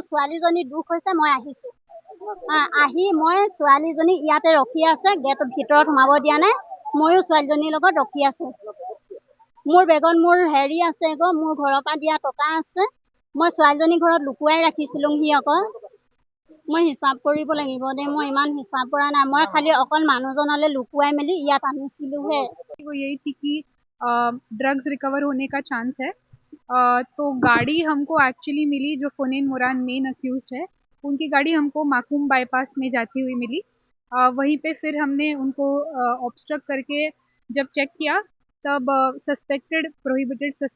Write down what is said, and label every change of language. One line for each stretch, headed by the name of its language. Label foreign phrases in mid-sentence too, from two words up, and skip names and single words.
Assamese: ছোৱালীজনী দুখ হৈছে মই আহিছো আহি মই ছোৱালীজনী ইয়াতে ৰখি আছে গেটৰ ভিতৰত সোমাব দিয়া নাই ময়ো ছোৱালীজনীৰ লগত ৰখি আছো মোৰ বেগত মোৰ হেৰি আছে গো মোৰ ঘৰৰ পৰা দিয়া টকা আছে মই ছোৱালীজনী ঘৰত লুকুৱাই ৰাখিছিলো সি আকৌ মই হিচাপ কৰিব লাগিব দে মই ইমান হিচাপ কৰা নাই মই খালি অকল মানুহজনলৈ লুকুৱাই মেলি ইয়াত আনিছিলো হে
Hindi: वो यही थी कि
English: drugs recover
Hindi: होने का चांस है तो गाड़ी हमको एक्चुअली मिली जो फोनेन मोरान
English: main accused
Hindi: है उनकी गाड़ी हमको माकूम बाईपास में जाती हुई मिली वहीं पे फिर हमने उनको ऑब्स्ट्रक्ट करके जब चेक किया तब
English: suspected prohibited